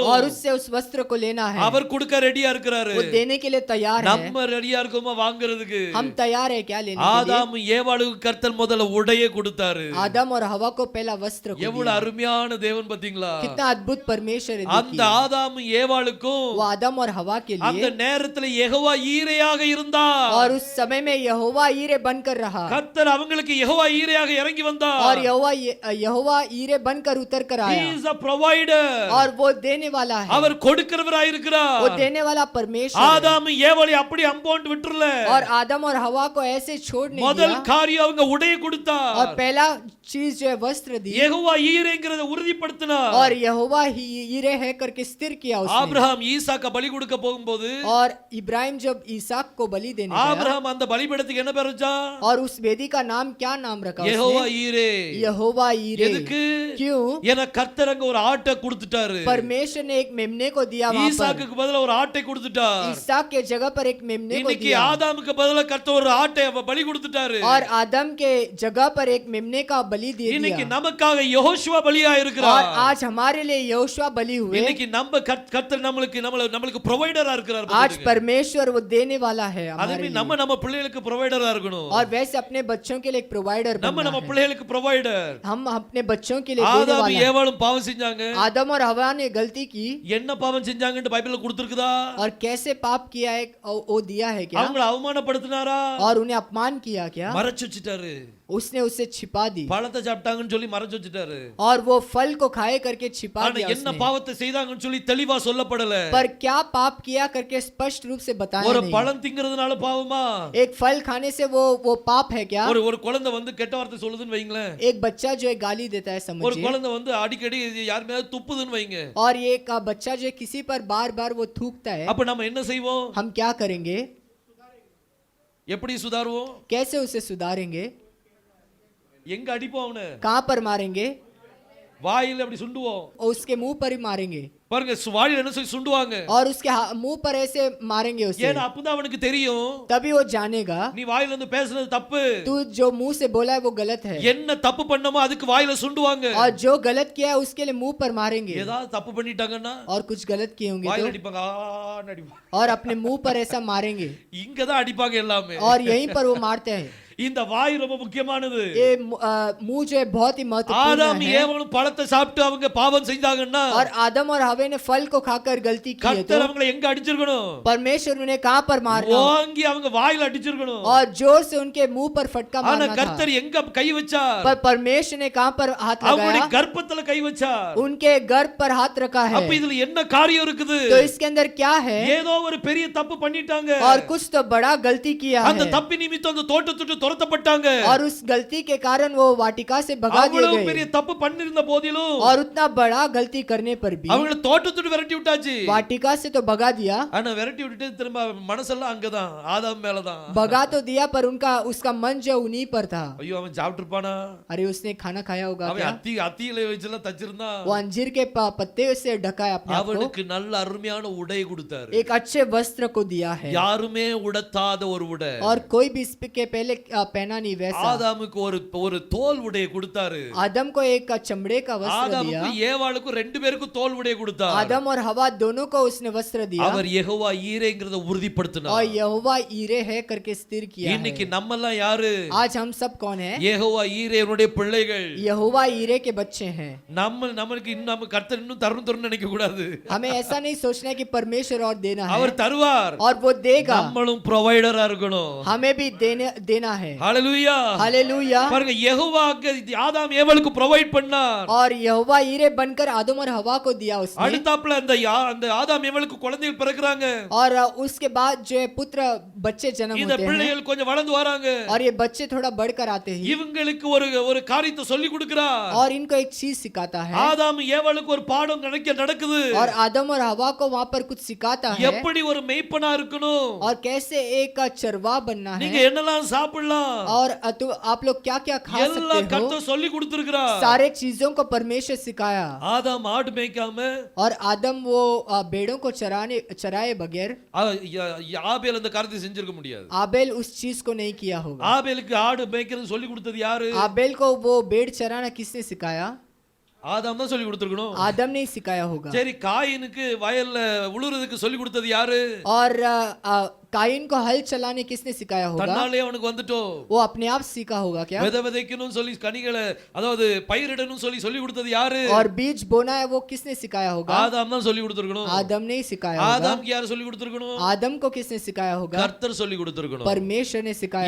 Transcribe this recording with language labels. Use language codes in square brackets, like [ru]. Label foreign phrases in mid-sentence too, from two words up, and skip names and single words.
[hi] और उससे उस वस्त्र को लेना है। [ta] அவர் கொடுக்க ரெடியா இருக்கிறாரு. [hi] वो देने के लिए तैयार है। [ta] நம்ம ரெடியா இருக்கோமா வாங்குறதுக்கு? [hi] हम तैयार है क्या लेने के लिए? [ta] ஆதாம் ஏவாளுக்கு கர்த்தர் முதல்ல உடைய கொடுத்தாரு. [hi] आदम और हवा को पहला वस्त्र को [ta] எவ்வளவு [hi] दिया। [ta] அருமையான தேவன் பாத்தீங்களா? [hi] कितना अद्भुत परमेश्वर है [ta] அந்த [hi] देखिए। [ta] ஆதாம் ஏவாளுக்கும் [hi] वो आदम और हवा के [ta] அந்த [hi] लिए, [ta] நேரத்துல யெகோவா ஈரையாக இருந்தார். [hi] और उस समय में यहोवा ईरे बनकर रहा, [ta] கர்த்தர் அவங்களுக்கு யெகோவா ஈரையாக இறங்கி வந்தார். [hi] और यहोवा ईरे बनकर उतर कर [en] He [hi] आया, [en] is a provider. [hi] और वो देने वाला है, [ta] அவர் கொடுக்கிறவராய் இருக்கிறார். [hi] वो देने वाला परमेश्वर है। [ta] ஆதாம் ஏவாளை அப்படி அம்போன்ட் விட்டுறல. [hi] और आदम और हवा को ऐसे छोड़ नहीं [ta] முதல் [hi] दिया, [ta] காரியம் அவங்க உடைய [hi] और [ta] கொடுத்தார். [hi] पहला चीज जो है वस्त्र दी, [ta] யெகோவா ஈரைங்கிறத உறுதிப்படுத்தினார். [hi] और यहोवा ही ईरे है करके स्थिर किया उसने। [ta] ஆபிரகாம் ஈசாக்க பலி கொடுக்க போகும்போது [hi] और इब्राहिम जब ईसाक को बलि देने गया, [ta] ஆபிரகாம் அந்த பலிபீடத்துக்கு என்ன பேர் வச்சான்? [hi] और उस वेदी का नाम क्या नाम रखा [ta] யெகோவா [hi] उसने? [ta] ஈரே. [hi] यहोवा ईरे। [ta] எதுக்கு? [hi] क्यों? [ta] என கர்த்தர் அங்க ஒரு ஆட்டை கொடுத்துட்டாரு. [hi] परमेश्वर ने एक मेमने को दिया वहां पर, [ta] ஈசாக்குக்கு பதிலா ஒரு ஆட்டை கொடுத்துட்டார். [hi] ईसाक के जगह पर एक मेमने को [ta] இன்னைக்கு [hi] दिया, [ta] ஆதாமுக்கு பதிலா கர்த்தர் ஒரு ஆட்டை பலி கொடுத்துட்டாரு. [hi] और आदम के जगह पर एक मेमने का बलि दे [ta] இன்னைக்கு [hi] दिया, [ta] நமக்காக யெகோஷுவா பலியா [hi] और [ta] இருக்கிறார். [hi] आज हमारे लिए यहोशुआ बलि हुए। [ta] இன்னைக்கு நம்ம கர்த்தர் நம்மளுக்கு ப்ரொவைடரா இருக்கிறார். [hi] आज परमेश्वर वो देने वाला है हमारे [ta] அதுமே [hi] लिए, [ta] நம்ம பிள்ளைகளுக்கு ப்ரொவைடரா இருக்கணும். [hi] और वैसे अपने बच्चों के लिए एक प्रोवाइडर [ta] நம்ம [hi] बनना है। [ta] பிள்ளைகளுக்கு ப்ரொவைடர். [hi] हम अपने बच्चों के लिए देने [ta] ஆதாம் [hi] वाला है। [ta] ஏவாளும் பாவம் செஞ்சாங்க. [hi] आदम और हवा ने गलती की, [ta] என்ன பாவம் செஞ்சாங்கன்னு பைபிள்ல கொடுத்திருக்குதா? [hi] और कैसे पाप किया है वो दिया है क्या? [ta] அவங்கள அவமானப்படுத்தினாரா? [hi] और उन्हें अपमान किया क्या? [ta] மறைச்சு வச்சிட்டாரு. [hi] उसने उसे छिपा दी [ta] பழத்தை சாப்பிட்டாங்கன்னு சொல்லி மறைச்சு வச்சுட்டாரு. [hi] और वो फल को खाए करके छिपा [ta] ஆனா [hi] दिया [ta] என்ன [hi] उसने। [ta] பாவத்தை செய்தாங்கன்னு சொல்லி தெளிவா சொல்லப்படல. [hi] पर क्या पाप किया करके स्पष्ट रूप से बताया [ta] ஒரு [hi] नहीं। [ta] பழம் திங்கிறதுனால பாவமா? [hi] एक फल खाने से वो पाप है क्या? [ta] ஒரு ஒரு குழந்தை வந்து கெட்ட வார்த்தை சொல்லுதுன்னு வைங்களேன். [hi] एक बच्चा जो है गाली देता है [ta] ஒரு [hi] समझिए, [ta] குழந்தை வந்து அடிக்கடி யார் மேல துப்புதுன்னு வைங்க. [hi] और एक बच्चा जो है किसी पर बार बार वो थूकता है, [ta] அப்ப நம்ம என்ன செய்வோம்? [hi] हम क्या करेंगे? [ta] எப்படி சுதாருவோம்? [hi] कैसे उसे सुधारेंगे? [ta] எங்க அடிப்போம் அவனை? [hi] कहाँ पर मारेंगे? [ta] வாயில அப்படி சுண்டுவோம். [hi] और उसके मुंह पर ही मारेंगे, [ta] பாருங்க வாயில என்ன சொல்லி சுண்டுவாங்க. [hi] और उसके मुंह पर ऐसे मारेंगे उसे, [ta] ஏன்னா அப்பதான் அவனுக்கு தெரியும் [hi] तभी वो जानेगा [ta] நீ வாயில இருந்து பேசுறது தப்பு. [hi] तू जो मुंह से बोला है वो गलत है, [ta] என்ன தப்பு பண்ணமோ அதுக்கு வாயில சுண்டுவாங்க. [hi] और जो गलत किया है उसके लिए मुंह पर मारेंगे। [ta] ஏதாவது தப்பு பண்ணிட்டாங்கன்னா [hi] और कुछ गलत किए होंगे [ta] வாயில [hi] तो, [ta] அடிப்பாங்க. ஆன்னு அடிப்பாங்க. [hi] और अपने मुंह पर ऐसा मारेंगे, [ta] இங்க தான் அடிப்பாங்க எல்லாமே. [hi] और यहीं पर वो मारते हैं। [ta] இந்த வாய் ரொம்ப முக்கியமானது. [hi] ये मुंह जो है बहुत ही महत्वपूर्ण [ta] ஆதாம் [hi] है। [ta] ஏவாளும் பழத்தை சாப்பிட்டு அவங்க பாவம் செஞ்சாங்கன்னா [hi] और आदम और हवे ने फल को खाकर गलती की है तो [ta] கர்த்தர் அவங்களை எங்க அடிச்சிருக்கணும்? [hi] परमेश्वर उन्हें कहाँ पर मारना, [ta] ஓங்கி அவங்க வாயில அடிச்சிருக்கணும். [hi] और जोर से उनके मुंह पर फटका [ta] ஆனா [hi] मारना था। [ta] கர்த்தர் எங்க கை வச்சார்? [hi] पर परमेश्वर ने कहाँ पर हाथ [ta] அவங்களுடைய [hi] लगाया? [ta] கர்ப்பத்துல கை வச்சார். [hi] उनके गर्भ पर हाथ रखा है। [ta] அப்ப இதுல என்ன காரியம் இருக்குது? [hi] तो इसके अंदर क्या है? [ta] ஏதோ ஒரு பெரிய தப்பு பண்ணிட்டாங்க. [hi] और कुछ तो बड़ा गलती किया [ta] அந்த [hi] है, [ta] தப்பு நிமித்தம் அந்த தோட்டத்தை விட்டு துரத்தப்பட்டாங்க. [hi] और उस गलती के कारण वो वाटिका से भगा दिए [ta] அவ்வளவு பெரிய [hi] गए। [ta] தப்பு பண்ணிருந்த போதிலும் [hi] और उतना बड़ा गलती करने पर भी [ta] அவங்கள தோட்டத்தை விட்டு விரட்டி விட்டாச்சு. [hi] वाटिका से तो भगा दिया, [ta] ஆனா விரட்டி விட்டுட்டு திரும்ப மனசெல்லாம் அங்கதான் ஆதாம் மேலதான். [hi] भगा तो दिया, पर उसका मन जो उन्हीं पर था। [ta] ஐயோ அவன் சாப்பிட்டு இருப்பானா? [hi] अरे उसने खाना खाया होगा [ta] அவன் [hi] क्या? [ta] அத்தியில வச்செல்லாம் தச்சிருந்தா. [hi] वो अंजीर के पत्ते से ढका है अपने आप को, [ta] அவனுக்கு நல்ல அருமையான உடை கொடுத்தாரு. [hi] एक अच्छे वस्त्र को दिया है, [ta] யாருமே உடுத்தாத ஒரு உடை. [hi] और कोई भी इसके पहले पहना नहीं वैसा। [ta] ஆதாமுக்கு ஒரு தோல் உடையை கொடுத்தாரு. [hi] आदम को एक चमड़े का वस्त्र दिया, [ta] ஆதாமுக்கு ஏவாளுக்கு ரெண்டு பேருக்கும் தோல் உடையை கொடுத்தார். [hi] आदम और हवा दोनों को उसने वस्त्र दिया, [ta] அவர் யெகோவா ஈரேங்கறத உறுதிப்படுத்தினார். [hi] और यहोवा ईरे है करके स्थिर किया [ta] இன்னைக்கு [hi] है। [ta] நம்ம எல்லாம் யாரு? [hi] आज हम सब कौन है? [ta] யெகோவா ஈரேனுடைய பிள்ளைகள். [hi] यहोवा ईरे के बच्चे हैं। [ta] நமக்கு இன்னும் நம்ம கர்த்தர் இன்னும் தரணும் நினைக்க கூடாது. [hi] हमें ऐसा नहीं सोचना है कि परमेश्वर और देना है, [ta] அவர் தருவார். [hi] और वो देगा, [ta] நம்மளும் ப்ரொவைடரா இருக்கணும். [hi] हमें भी देना है। [ta] ஹalleluya. [hi] हालेलुया। [ta] பாருங்க யெகோவாக்கு ஆதாம் ஏவாளுக்கு ப்ரொவைட் பண்ணார். [hi] और यहोवा ईरे बनकर आदम और हवा को दिया उसने, [ta] அடுத்தாப்புல அந்த ஆதாம் ஏவாளுக்கு குழந்தைகள் பிறக்குறாங்க. [hi] और उसके बाद जो है पुत्र बच्चे जन्म [ta] இந்த [hi] होते हैं, [ta] பிள்ளைகள் கொஞ்சம் வளர்ந்து வராங்க. [hi] और ये बच्चे थोड़ा बढ़कर आते हैं, [ta] இவங்களுக்கு ஒரு காரியத்தை சொல்லி கொடுக்கிறார். [hi] और इनको एक चीज सिखाता है, [ta] ஆதாம் ஏவாளுக்கு ஒரு பாடம் நடக்குது. [hi] और आदम और हवा को वहां पर कुछ सिखाता है, [ta] எப்படி ஒரு மேய்ப்பனா இருக்கணும், [hi] और कैसे एक चरवा बनना [ta] நீங்க [hi] है, [ta] என்னெல்லாம் சாப்பிடலாம், [hi] और तो आप लोग क्या क्या खा [ta] எல்லாம் [hi] सकते हो, [ta] கர்த்தர் சொல்லி கொடுத்திருக்கிறார். [hi] सारे चीजों को परमेश्वर सिखाया। [ta] ஆதாம் ஆடு மேய்க்காம [hi] और आदम वो भेड़ों को चराए बगैर, [ta] ஆபேல் அந்த காரியத்தை செஞ்சிருக்க முடியாது. [hi] आबेल उस चीज को नहीं किया होगा। [ta] ஆபேலுக்கு ஆடு மேய்க்கிறது சொல்லி கொடுத்தது யாரு? [hi] आबेल को वो भेड़ चराना किसने सिखाया? [ta] ஆதாம் தான் சொல்லி கொடுத்திருக்கணும். [hi] आदम ने सिखाया होगा। [ta] சரி காயினுக்கு வயல்ல உழுறதுக்கு சொல்லி கொடுத்தது யாரு? [hi] और काइन को हल चलाने किसने सिखाया होगा? [ta] தன்னாலே அவனுக்கு வந்துட்டோ. [hi] वो अपने आप सीखा होगा क्या? [ta] விதைக்கணும் சொல்லி கனிகளை அதாவது பயிரிடணும் சொல்லி கொடுத்தது யாரு? [hi] और बीज बोना है वो किसने सिखाया होगा? [ta] ஆதாம் தான் சொல்லி கொடுத்திருக்கணும். [hi] आदम ने सिखाया होगा। [ta] ஆதாம்க்கு யார் சொல்லி கொடுத்திருக்கணும்? [hi] आदम को किसने सिखाया होगा? [ta] கர்த்தர் சொல்லி கொடுத்திருக்கணும். [hi] परमेश्वर ने सिखाया